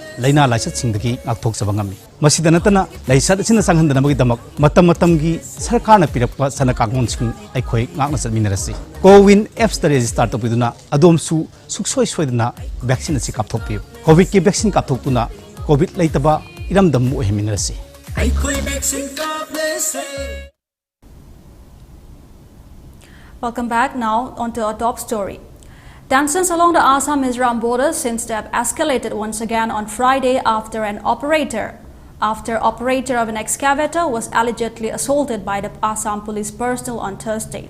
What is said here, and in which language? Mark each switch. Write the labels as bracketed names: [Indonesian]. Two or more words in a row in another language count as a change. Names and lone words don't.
[Manipuri] laina laisat singdagi ngakthok sabangami masidana tana laisat asina sanghandana bagi damak matam gi sarkar na pirakpa sana kangon sing aikhoi ngakna satminarasi Cowin apps ta register to biduna adom su suksoi soidana vaccine asi kapthok pi COVID ki vaccine kapthok tuna COVID laitaba iram dam mo heminarasi aikhoi vaccine kapne [English] Welcome back. Now onto our top story. Tensions along the Assam-Mizoram border since they have escalated once again on Friday after operator of an excavator was allegedly assaulted by the Assam police personnel on Thursday.